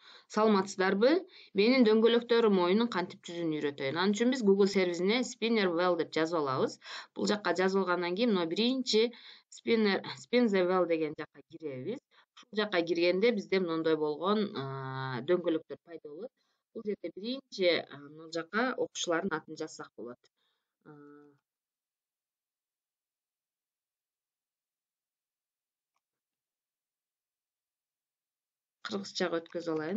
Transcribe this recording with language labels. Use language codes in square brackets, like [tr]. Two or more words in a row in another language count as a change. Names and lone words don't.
[ky] Саламатсыздарбы? Менин дөңгөлөктөрүм оюнун кантип түзүүнү үйрөтөйүн. Ал үчүн биз Google сервисине [en] spinner well [ky] деп жазып алабыз. Бул жакка жазып алгандан кийин мына биринчи [en] spin the well [ky] деген жакка киребиз. Ушул жакка киргенде бизде мындай болгон дөңгөлөктөр пайда болот. Бул жерде биринчи мына жакка окуучулардын атын жазсак болот. Кыргызчага өткөзүп алайын.